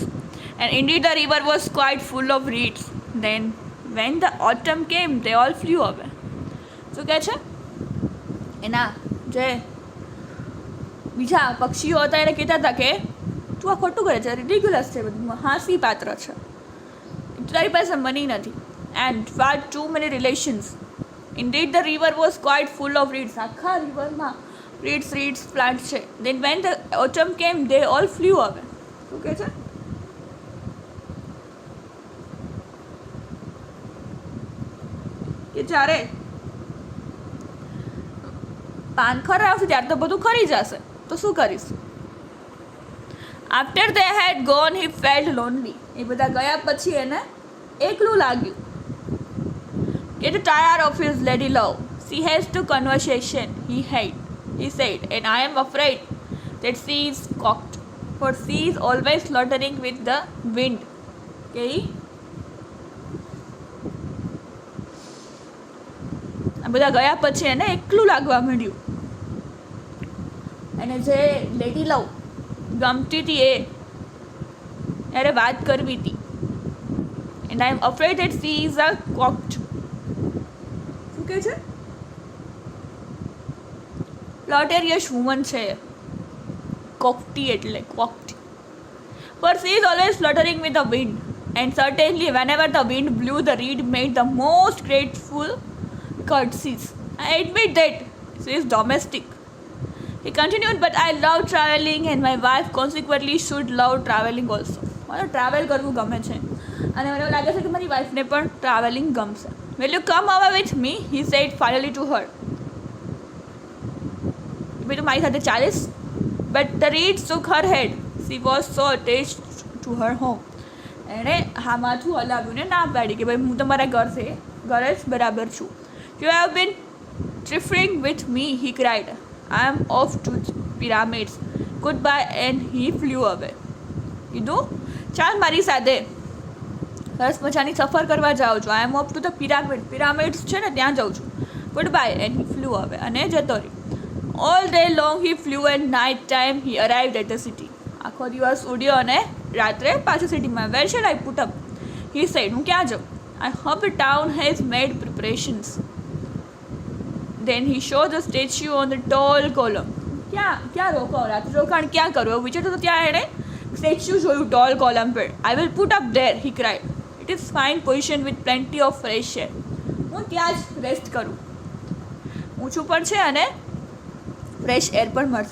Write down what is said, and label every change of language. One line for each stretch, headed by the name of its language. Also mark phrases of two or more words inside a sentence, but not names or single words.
English: And indeed the river was quite full of reeds. Then when the autumn came, they all flew away.
Gujarati: શું કહે છે? એના જે બીજા પક્ષીઓ હતા એને કહેતા હતા કે તું આ ખોટું કરે છે, રિડિક્યુલસ છે, બધું હાંસી પાત્ર છે, તારી પાસે મની નથી.
English: And far too many relations. Indeed the river was quite full of reeds.
Gujarati: આખા રિવરમાં રીડ્સ પ્લાન્ટ છે.
English: Then when the autumn came they all flew away.
Gujarati: શું કહે છે? કે જ્યારે પાનખર આવશે ત્યારે તો બધું ખરી જશે, તો શું કરીશું?
English: After they had gone, he felt lonely.
Gujarati: એ બધા ગયા પછી એને એકલું લાગ્યું.
English: Get tired of his lady love. She has to conversation, he said, and I am afraid that she is cocked, for she is always fluttering with the wind.
Gujarati: Okay? આ બધા ગયા પછી એને એકલું લાગવા માંડ્યું. અને જે લેડી લવ ગમતી હતી એ ત્યારે વાત કરવી હતી.
English: And I am afraid that she is a cocked.
Gujarati: શું કહે છે?
English: flirtatious woman
Gujarati: છે કોક્ટી, એટલે કોક્ટી.
English: For she is always fluttering with the wind, and certainly whenever the wind blew, the reed made the most grateful curtsies. I admit that she is domestic. He continued, but I love travelling and my wife consequently should love travelling also.
Gujarati: મને ટ્રાવેલ કરવું ગમે છે અને મને એવું લાગે છે કે મારી વાઈફને પણ ટ્રાવેલિંગ ગમશે.
English: Will you come over with me? He said finally to her.
Gujarati: તું મારી સાથે ચાલીશ?
English: But the reed shook her head. She was so attached to her home.
Gujarati: એણે હા માથું હલાવ્યું ને ના પાડી કે ભાઈ હું તમારા ઘરે જ બરાબર છું.
English: You have been trifling with me, he cried. I am off to pyramids. Goodbye, and he flew away.
Gujarati: કીધું ચાલ મારી સાથે સરસ મજાની સફર કરવા જાઉં છું.
English: I am off to the pyramids
Gujarati: છે ને ત્યાં જાઉં છું.
English: Goodbye, and he flew away.
Gujarati: અને જતો રહ્યો.
English: All day long he flew and night time he arrived at the city.
Gujarati: આખો દિવસ ઉડ્યો અને રાત્રે પાછું સિટીમાં.
English: Where shall I put up? He said.
Gujarati: હું ક્યાં જાઉં?
English: I hope the town has made preparations. Then he showed the statue on the tall column.
Gujarati: ક્યાં રોકાવ? રાત્રે રોકાણ ક્યાં કરવું? એવું વિચારતો તો ત્યાં એણે સ્ટેચ્યુ જોયું
English: tall column
Gujarati: પર.
English: I will put up there, he cried. It is fine position with plenty of fresh air.
Gujarati: હું ત્યાં જ રેસ્ટ કરું. ઊંચું પણ છે અને
English: fresh air
Gujarati: પણ મળશે.